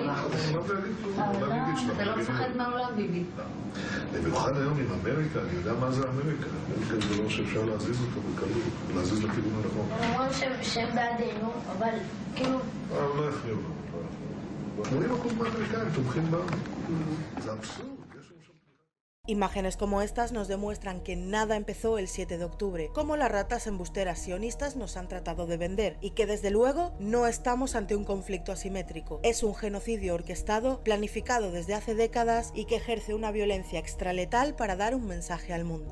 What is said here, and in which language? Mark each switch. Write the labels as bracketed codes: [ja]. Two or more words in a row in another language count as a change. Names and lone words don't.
[he] אתה לא מפחד מהעולם, ביבי. במיוחד היום עם אמריקה, אני יודע מה זה אמריקה. אמריקה זה דבר שאפשר להזיז אותו בקלות, להזיז לכיוון הנכון. הם אומרים שהם בעדינו, אבל כאילו... לא יכניעו לנו. 80% מהאמריקאים תומכים בנו. זה אבסורד. [es] Imágenes como estas nos demuestran que nada empezó el 7 de octubre, como las ratas embusteras sionistas nos han tratado de vender, y que desde luego no estamos ante un conflicto asimétrico. Es un genocidio orquestado, planificado desde hace décadas y que ejerce una violencia extraletal para dar un mensaje al mundo.